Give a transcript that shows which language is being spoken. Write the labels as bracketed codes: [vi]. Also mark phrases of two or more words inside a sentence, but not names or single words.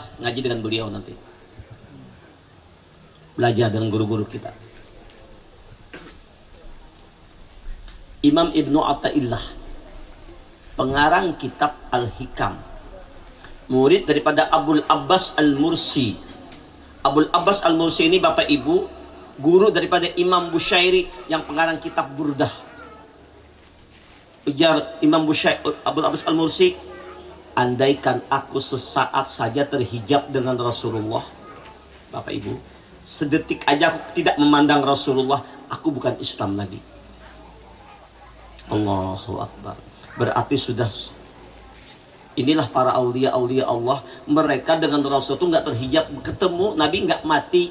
[id] Ngaji dengan beliau nanti. Belajar dengan guru-guru kita. Imam Ibnu Athaillah, pengarang kitab Al-Hikam, murid daripada Abul Abbas Al-Mursi. Abul Abbas Al-Mursi ini Bapak Ibu guru daripada Imam Bushairi yang pengarang kitab Burdah. Ujar Imam Bushairi, Abul Abbas Al-Mursi, andaikan aku sesaat saja terhijab dengan Rasulullah, Bapak Ibu, sedetik aja aku tidak memandang Rasulullah, aku bukan Islam lagi. [ar] Allahu Akbar. [id] Berarti sudah, inilah para aulia-aulia Allah, mereka dengan Rasul itu nggak terhijab, ketemu Nabi nggak mati.